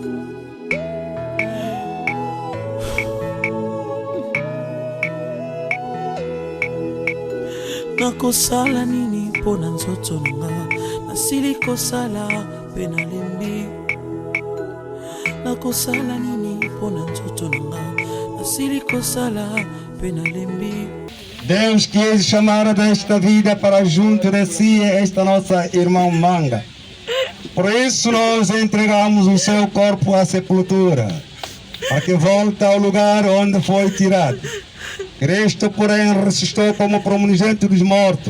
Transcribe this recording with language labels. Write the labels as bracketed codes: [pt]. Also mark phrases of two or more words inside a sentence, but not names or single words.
[ln] Nakosala nini pona nzoto nanga, nasili kosala pe nalembi. Nakosala nini pona nzoto nanga, nasili kosala pe nalembi. [pt] Deus quis chamar desta vida para junto de si esta nossa irmã Manga. Por isso nós entregamos o seu corpo à sepultura, para que volte ao lugar onde foi tirado. Cristo, porém, ressuscitou como primogênito dos mortos.